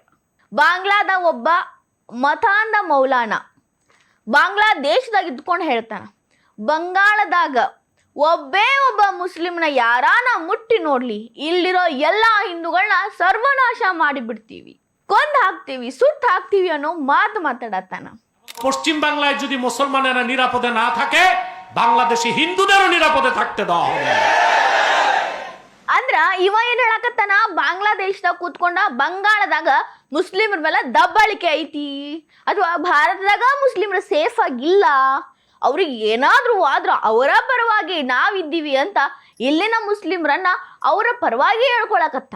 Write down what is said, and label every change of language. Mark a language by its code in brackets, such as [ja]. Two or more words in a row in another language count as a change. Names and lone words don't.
[kn] ಬಾಂಗ್ಲಾದ ಒಬ್ಬ ಮತಾಂಧ ಮೌಲಾನ ಬಾಂಗ್ಲಾದೇಶದಾಗ ಇದ್ಕೊಂಡು ಹೇಳ್ತಾನ, ಬಂಗಾಳದಾಗ ಒಬ್ಬ ಮುಸ್ಲಿಮ್ನ ಯಾರಾನ ಮುಟ್ಟಿ ನೋಡ್ಲಿ ಇಲ್ಲಿರೋ ಎಲ್ಲಾ ಹಿಂದೂಗಳನ್ನ ಸರ್ವನಾಶ ಮಾಡಿಬಿಡ್ತೀವಿ, ಕೊಂದ್ ಹಾಕ್ತೀವಿ, ಸುಟ್ಟು ಹಾಕ್ತೀವಿ ಅನ್ನೋ ಮಾತು ಮಾತಾಡತ್ತಾನ। [bn] পশ্চিম বাংলায় যদি মুসলমানেরা নিরাপদে না থাকে বাংলাদেশি হিন্দুদেরও নিরাপদে থাকতে দাও। [kn] ಅಂದ್ರ ಇವ ಏನ್ ಹೇಳಕತ್ತಾನ, ಬಾಂಗ್ಲಾದೇಶದಾಗ ಕೂತ್ಕೊಂಡ ಬಂಗಾಳದಾಗ ಮುಸ್ಲಿಮರ ಮೇಲೆ ದಬ್ಬಾಳಿಕೆ ಐತಿ, ಅಥವಾ ಭಾರತದಾಗ ಮುಸ್ಲಿಮರು ಸೇಫ್ ಆಗಿಲ್ಲ, ಅವ್ರಿಗೆ ಏನಾದ್ರೂ ಆದ್ರೂ ಅವರ ಪರವಾಗಿ ನಾವಿದ್ದೀವಿ ಅಂತ ಇಲ್ಲಿನ ಮುಸ್ಲಿಮರನ್ನ ಅವರ ಪರವಾಗಿ ಹೇಳ್ಕೊಳಕತ್ತಾನ।